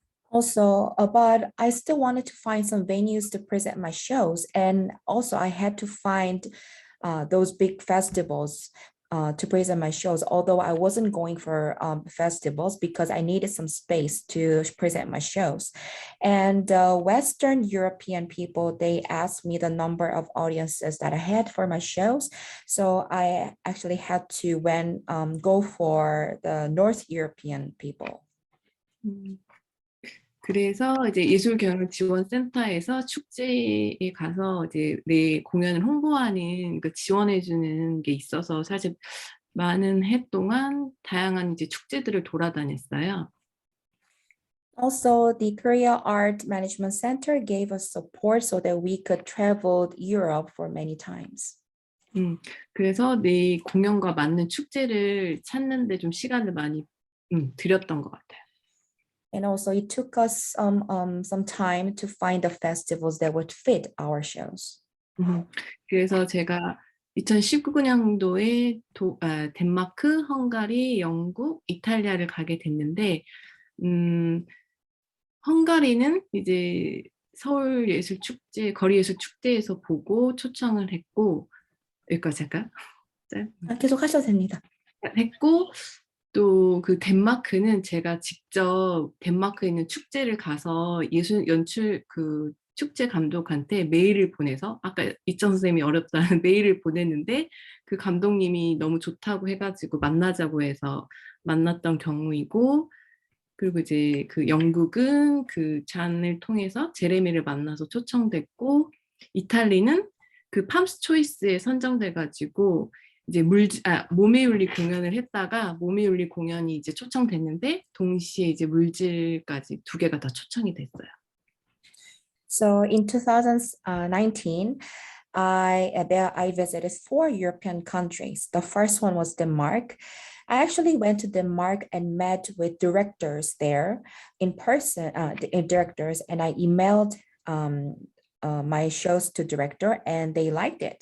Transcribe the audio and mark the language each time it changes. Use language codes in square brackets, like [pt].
[en] Also, but I still wanted to find some venues to present my shows, and also I had to find those big festivals to present my shows, although I wasn't going for festivals because I needed some space to present my shows. And Western European people, they asked me the number of audiences that I had for my shows. So I actually had to go for the North European people. [ko] 그래서 이제 예술경영지원센터에서 축제에 가서 이제 내 공연을 홍보하는 그 지원해주는 게 있어서 사실 많은 해 동안 다양한 이제 축제들을 돌아다녔어요. [en] Also, the Korea Art Management Center gave us support so that we could travel Europe for many times. [ko] 그래서 내 공연과 맞는 축제를 찾는데 좀 시간을 많이 들였던 것 같아요. [en] And also it took us some time to find the festivals that would fit our shows. [ko] 그래서 제가 2019년도에 덴마크, 헝가리, 영국, 이탈리아를 가게 됐는데 헝가리는 이제 서울예술축제, 거리예술축제에서 보고 초청을 했고 여기까지 할까요? 계속 하셔도 됩니다. 했고 또 그 덴마크는 제가 직접 덴마크에 있는 축제를 가서 연출 그 축제 감독한테 메일을 보내서 아까 이천 선생님이 어렵다는 메일을 보냈는데 그 감독님이 너무 좋다고 해가지고 만나자고 해서 만났던 경우이고 그리고 이제 그 영국은 그 잔을 통해서 제레미를 만나서 초청됐고 이탈리는 그 팜스 초이스에 선정돼가지고 이제 몸에 울리 공연을 했다가 몸에 울리 공연이 이제 초청됐는데 동시에 이제 물질까지 두 개가 다 초청이 됐어요. [en] So in 2019, I visited 4 European countries. The first one was Denmark. I actually went to Denmark and met with directors there in person, directors, and I emailed my shows to director and they liked it.